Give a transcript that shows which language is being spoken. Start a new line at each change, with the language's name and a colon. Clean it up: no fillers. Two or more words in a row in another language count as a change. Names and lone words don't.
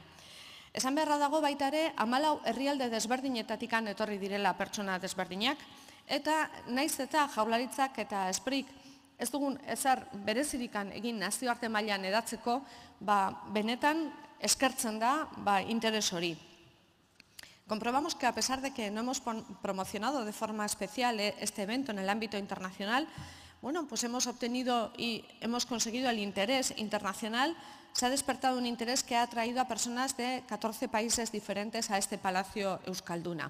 Basque: Esan beharra dago baita ere 14 herrialde desberdinetatikan etorri direla pertsona desberdinak eta naiz eta Jaurlaritzak eta Esprik ez dugun ezer berezirikan egin nazioarte mailan edatzeko, benetan eskertzen da interes hori.
Spanish: Comprobamos que a pesar de que no hemos promocionado de forma especial este evento en el ámbito internacional, bueno, pues hemos obtenido y hemos conseguido el interés internacional. Se ha despertado un interés que ha atraído a personas de 14 países diferentes a este Palacio Euskalduna.